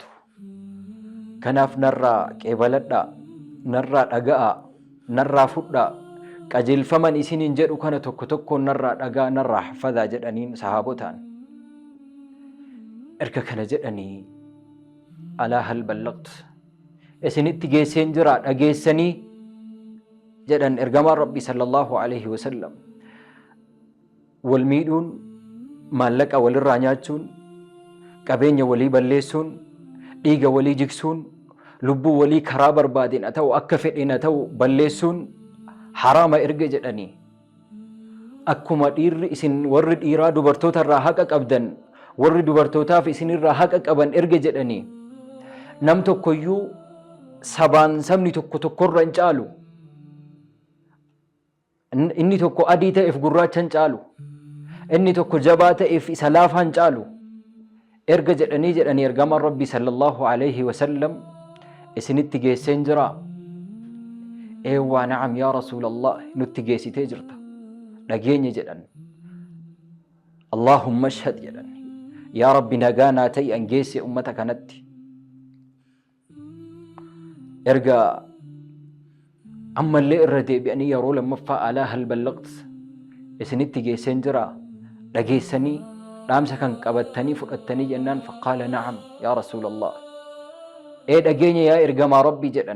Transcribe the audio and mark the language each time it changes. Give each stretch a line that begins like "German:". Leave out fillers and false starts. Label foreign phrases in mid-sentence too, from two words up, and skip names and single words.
Oromo: Kanaaf narraa qeebaladhaa, narraa dhaga'aa, narraa fudhaa, qajeelfaman isiniin jedhu kana tokko tokkoon narraa dhagaa, narraa haffadaa jedhaniin sahaabotaan. Erga kana jedhanii
Arabic: ألا هل بلغت
Oromo: isinitti geesseen jira dhageessanii jedhan ergamaan rabbii
Arabic: صلى الله عليه وسلم.
Oromo: Wal miidhuun, maallaqa walirraa nyaachuun, qabeenya walii balleessuun, dhiiga walii jigsuun, lubbuu walii karaa barbaadeen haa ta'u akka fedheen haa ta'u balleessuun haraama erga jedhanii akkuma dhiirri isin warri dhiiraa dubartoota irraa haqa qabdan warri dubartootaaf isin irraa haqa qaban erga jedhanii nam tokkoyyuu sabaan sabni tokko tokkorra hin caalu, inni tokko adii ta'eef gurraacha hin caalu, inni tokko jabaa ta'eef isa laafaa hin caalu erga jedhanii ergamaan rabbii
Arabic: صلى الله عليه وسلم
Oromo: isinitti geesseen jira. Eewwaa
Arabic: نعم يا رسول الله
Oromo: nutti geessitee jirta dhageenya jedhan.
Arabic: اللهم اشهد
Oromo: jedhan yaa rabbi nagaa naa ta'i an geesse ummata kanatti. Erga ammallee irra deebi'anii yeroo lammaffaa
Arabic: ألا هل بلغت
Oromo: isinitti geesseen jira dhageessanii dhaamsa kan qabattanii fudhattanii jennaan
Arabic: فقالوا نعم يا رسول الله
Oromo: dhageenya yaa ergamaa rabbii jedhan.